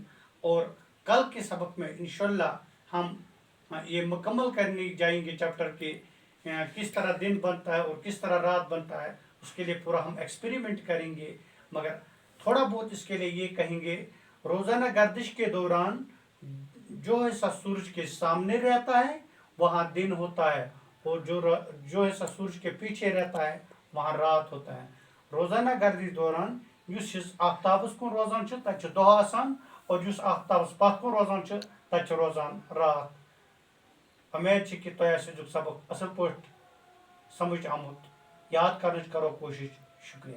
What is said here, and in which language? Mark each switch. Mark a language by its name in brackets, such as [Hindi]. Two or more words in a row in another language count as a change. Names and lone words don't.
[Urdu] اور کل کے سبق میں انشاءاللہ ہم یہ مکمل کرنے جائیں گے چیپٹر کے کس طرح دن بنتا ہے اور کس طرح رات بنتا ہے، اس کے لیے پورا ہم ایکسپیریمنٹ کریں گے۔ مگر تھوڑا بہت اس کے لیے یہ کہیں گے، روزانہ گردش کے دوران جو حصہ سورج کے سامنے رہتا ہے وہاں دن ہوتا ہے، اور جو حصہ سورج کے پیچھے رہتا ہے وہاں رات ہوتا ہے۔ [Kashmiri] روزانہ گردش دوران یس آفتابس کن روزان تتہ دہ آسان، اور یس آفتابس پتھ کن روزان تتہ روزان رات۔ امید کہ تہ آسہ سبق اصل پٲٹھۍ سمجھ آمت، یاد کرنٕچ کرو کوشش۔ شکریہ۔